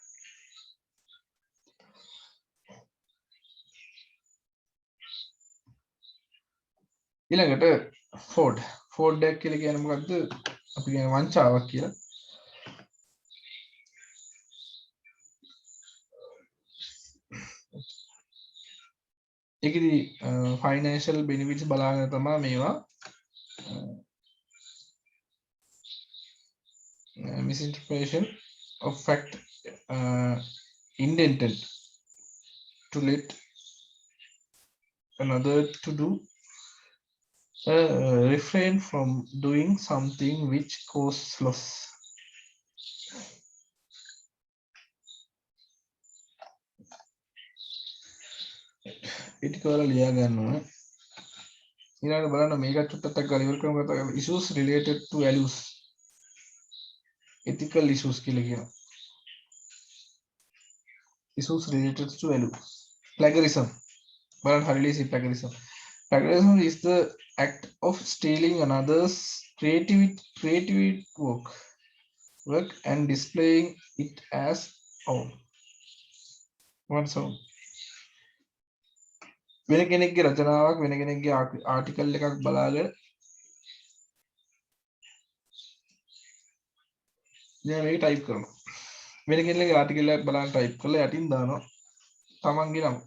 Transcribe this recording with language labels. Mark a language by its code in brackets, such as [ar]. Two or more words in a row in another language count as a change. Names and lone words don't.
[si] ඊළඟට ෆෝඩ් එකක් කියලා කියන්නේ මොකද්ද? අපි කියන වංචාවක් කියලා. ඒකෙදි [en] financial benefits [si] බලාගෙන තමයි මේවා [en] misinterpretation of fact intended to let another to do refrain from doing something which causes loss. [si] පිටිකවල ලියා ගන්න ඕනේ. ඊළඟට බලන්න මේකත් චුට්ටක් ගාලා ඉවර කරමු. කතා කරමු [en] issues related to values. ethical issues [si] කියලා කියනවා. [en] issues related to values. Plagiarism. [si] බලන්න හරිය ලේසි plagiarism. [en] Plagiarism is the act of stealing another's creative work and displaying it as own. What's own? [si] වෙන කෙනෙක්ගේ රචනාවක් වෙන කෙනෙක්ගේ ආටිකල් එකක් බලාගෙන දැන් මේක ටයිප් කරනවා. වෙන කෙනෙක්ගේ ආටිකල් එකක් බලන්න ටයිප් කරලා යටින් දානවා තමන්ගේ නම.